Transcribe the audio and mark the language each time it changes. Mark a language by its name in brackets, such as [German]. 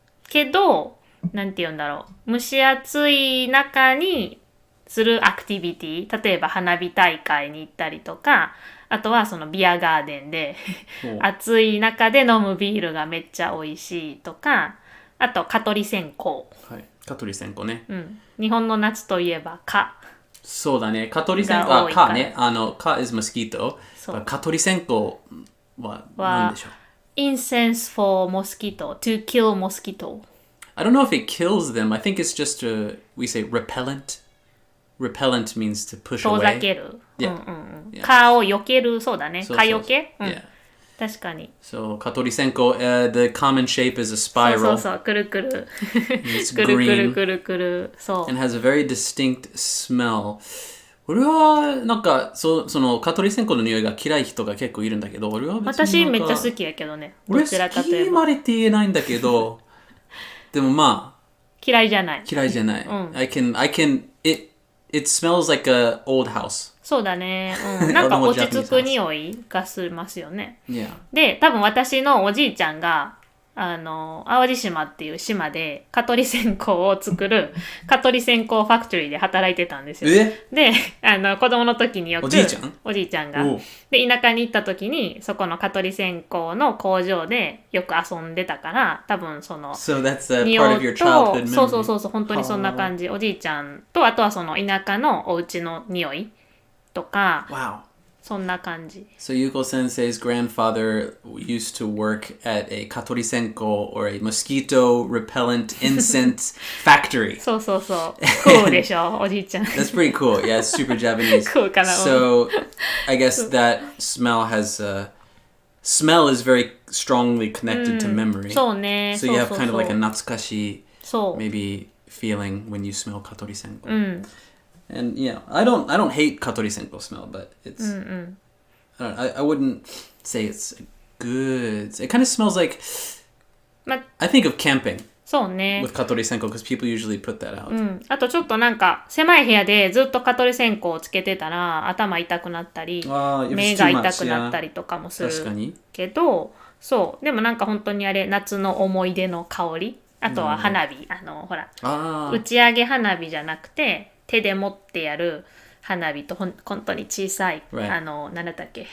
[Japanese] けど、なんて言うんだろう。蒸し暑い中にするアクティビティ、例えば花火大会に行ったりとか、あとはそのビアガーデンで暑い中で飲むビールがめっちゃ美味しいとか、あと蚊取り線香。はい、蚊取り線香ね。日本の夏といえば蚊。そうだね。蚊取り線香、蚊ね。 [English] 蚊 is mosquito。 [Japanese] 蚊取り線香は何でしょう [English] ？Incense for mosquito, to kill mosquito. I don't know if it kills them. I think it's just we say repellent. Repellent means to push [Japanese] 遠 [English] away. [Japanese] ざける。蚊を避ける、そうだね。蚊よけ？確かに。 [English] So, 蚊取り線香、the common shape is a spiral. [Japanese] そう、くるくる。 [English] It's [Japanese] くるくる [English] green [Japanese] くるくる。そう。 [English] and has a very distinct smell. [Japanese] 俺はなんかその蚊取り線香の匂いが嫌い人が結構いるんだけど、俺は別に私めっちゃ好きやけどね。俺どちらかとい好きえば。までって言えないんだけど、でもまあ嫌いじゃない。嫌いじゃない。 [English] It smells like a old house. [Japanese] そうだね。なんか落ち着く匂いがしますよね。 [English] Yeah. [Japanese] で、多分私のおじいちゃんが淡路島っていう島で蚊取り線香を作る蚊取り線香ファクトリーで働いてたんですよ。で、子供の時によくおじいちゃんがで田舎に行った時にそこの蚊取り線香の工場でよく遊んでたから多分その匂いとそう本当にそんな感じ。おじいちゃんとあとはその田舎のお家の匂いとか。 [English] Wow. [Japanese] そんな感じ。 [English] So Yuko-sensei's grandfather used to work at a katori senko or a mosquito repellent incense factory. [Japanese] そう。クールでしょ、おじいちゃん。 [English] That's pretty cool. Yeah, it's super Japanese. [Japanese] Cool かな。 [English] So I guess that smell smell is very strongly connected to memory. [Japanese] そうね。 [English] So you have kind of like a natsukashi maybe feeling when you smell katori senko.And yeah, I don't hate katori senko smell, but it's I wouldn't say it's good. It kind of smells like I think of camping. [Japanese] そうね。 [English] With katori senko because people usually put that out. [Japanese] あとちょっとなんか狭い部屋でずっと蚊取り線香をつけてたら頭痛くなったり目が痛くなったりとかもするけど、そうでもなんか本当にあれ夏の思い出の香り。あとは花火、ほら打ち上げ花火じゃなくて手で持ってやる花火と本当に小さい、なんだったっけ